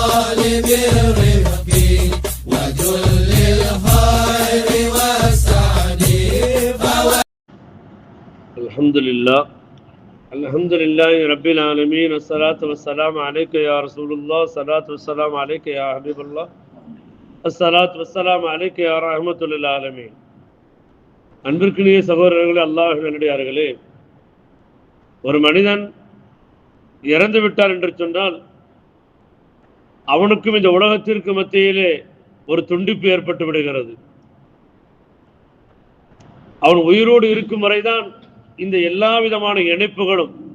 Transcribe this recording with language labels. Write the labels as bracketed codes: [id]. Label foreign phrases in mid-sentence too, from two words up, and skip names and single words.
[ar] بالرفق وجل الخير والسعد. الحمد لله رب العالمين. الصلاة والسلام عليك يا رسول الله. الصلاة والسلام عليك يا حبيب الله. الصلاة والسلام عليك يا رحمة للعالمين. [ta] அன்பிற்குரிய சகோதரர்களே, அல்லாஹ்வின் நல்லடியார்களே, ஒரு மனிதன் இறந்து விட்டார் என்று சொன்னால் அவனுக்கும் இந்த உலகத்திற்கு மத்தியிலே ஒரு துண்டிப்பு ஏற்பட்டு விடுகிறது. அவன் உயிரோடு இருக்கும் வரைதான் இந்த எல்லா விதமான இணைப்புகளும்.